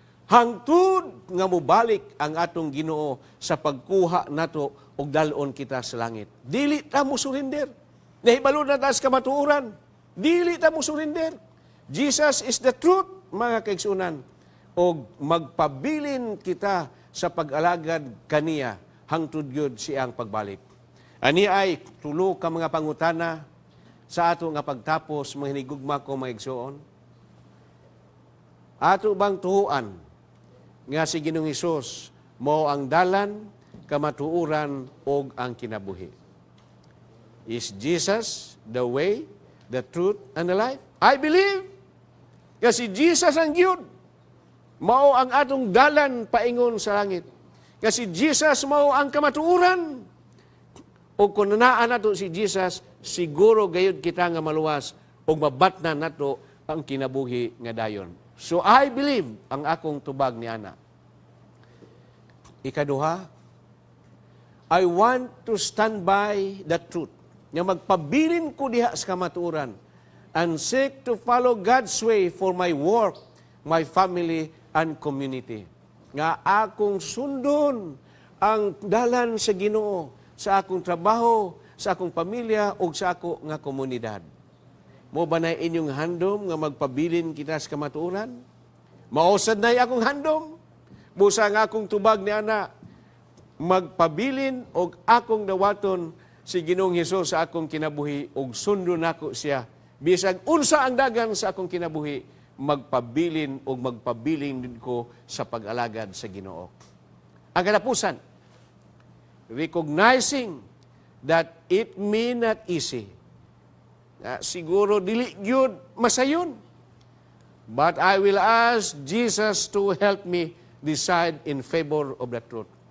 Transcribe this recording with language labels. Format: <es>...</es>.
<ceb>Hangtod nga mubalik ang atong Ginoo sa pagkuha nato og dalon kita sa langit. Dili ta mo surrender. Nahibalo na ta sa kamatuoran. Dili ta mo surrender.</ceb> <en>Jesus is the truth,</en> <ceb>mga kaigsunan. O magpabilin kita sa pag-alagad kaniya hangtod gyud siyang pagbalik. Ani ay tulo ka mga pangutana sa ato nga pagtapos mga hinigugma ko mga igsoon. Ato bang tuhuan nga si Ginoong Hesus mao ang dalan, kamatuoran og ang kinabuhi?</ceb> <en>Is Jesus the way, the truth, and the life. I believe.</en> <ceb>Kasi Jesus ang Giyod. Mao ang atong dalan paingon sa langit. Kasi Jesus mao ang kamatuoran. O kung nanaan nato si Jesus, siguro gayud kita nga maluwas o mabatnan nato ang kinabuhi nga dayon. So</ceb> <en>I believe</en> <ceb>ang akong tubag ni Ana. Ikaduha,</ceb> <en>I want to stand by the truth.</en> <ceb>Nga magpabilin ko diha sa kamatuoran</ceb> <en>and seek to follow God's way for my work, my family, and community.</en> <ceb>Nga akong sundon ang dalan sa Ginoo sa akong trabaho, sa akong pamilya, o sa ako nga komunidad. Mo ba na inyong handom nga magpabilin kita sa kamatuoran? Mausad na akong handom. Busa nga akong tubag ni Ana, magpabilin o akong dawaton si Ginoong Hesus sa akong kinabuhi o sundon ako siya. Bisag unsa ang dagan sa akong kinabuhi, magpabilin o magpabilin din ko sa pag-alagad sa Ginoo. Ang katapusan,</ceb> <en>recognizing that it may not easy.</en> <ceb>Siguro dili gyud masayon.</ceb> <en>But I will ask Jesus to help me decide in favor of the truth.</en>